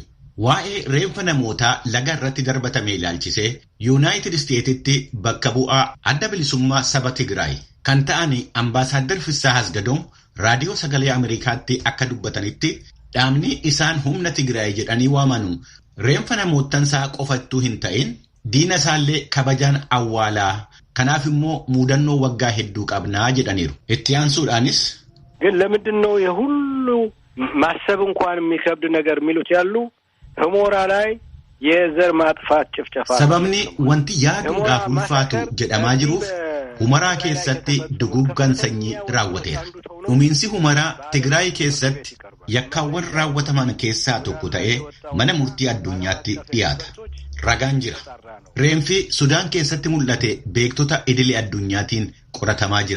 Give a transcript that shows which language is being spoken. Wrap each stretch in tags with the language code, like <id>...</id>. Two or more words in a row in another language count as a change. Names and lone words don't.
<om>Waa'ee reeffa namootaa laga irratti darbatame ilaalchisee Yuunaayitid Isteetitti bakka bu'aa adda bilisummaa saba Tigraay kan ta'an Ambaasaadder Fissaa Hasgadoon raadiyoo sagalee Ameerikaatti akka dubbatanitti dhaabni isaan humna Tigraay jedhanii waamanu reeffa namootansaa qofattuu hin ta'in diina isaallee kabajaan awwaalaa kanaaf immoo muudannoo waggaa hedduu qabnaa jedhaniiru. Itti aansuudhaanis</om> <am>ግን ለምንድነው የሁሉ ማሰብ እንኳን የሚከብድ ነገር የሚሉት ያሉ ሁመራ ላይ የዘር ማጥፋት ጭፍጨፋ</am> <om>sababni wanti yaaduudhaaf ulfaatu jedhamaa jiruuf Humaraa keessatti duguggan sanyii raawwateera. Dhumiinsi Humaraa Tigraay keessatti yakkaawwan raawwataman keessaa tokko ta'ee mana murtii addunyaatti dhiyaata. Ragaan jira. Reenfi Sudaan keessatti mul'ate beektota idilee addunyaatiin qoratamaa jira.</om>